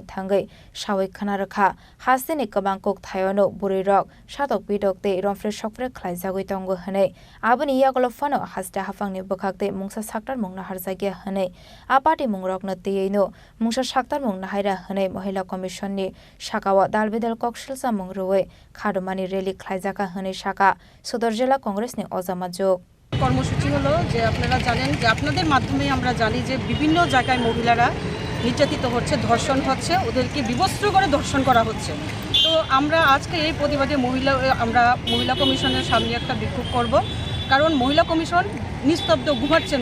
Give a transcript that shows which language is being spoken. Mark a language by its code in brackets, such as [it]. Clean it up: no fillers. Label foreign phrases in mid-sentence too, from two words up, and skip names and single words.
[trp] थांगै सावै खोनारखा हास्तिनि गोबां कक थायनो बुरै रक सातक बिदकते रमफ्रे सकफ्रे ख्लायजागै तंगो हनै आबनि यागुला फनो हास्ता हाफांनि बखाकते मुंसा साक्टार मुंना हारजागिया हनै आपाटी मुंरकनो तेयैनो मुंसा साक्टार मुंना हायरा हनै महिला कमिशननि शाखाव दालबेदाल कक्सलसा मुंरुवै खादुमानि रेली ख्लायजाखा हनै शाखा सदर जिल्ला कंग्रेसनि अजामा जुग [bn] কর্মসূচি হলো যে আপনারা জানেন যে আপনাদের মাধ্যমে আমরা জানি যে বিভিন্ন জায়গায় মহিলারা নির্যাতিত হচ্ছে, ধর্ষণ হচ্ছে, ওদেরকে বিবস্ত্র করে ধর্ষণ করা হচ্ছে। তো আমরা আজকে এই প্রতিবাদে আমরা মহিলা কমিশনের সামনে একটা বিক্ষোভ করব, কারণ মহিলা কমিশন নিস্তব্ধ ঘুমাচ্ছেন।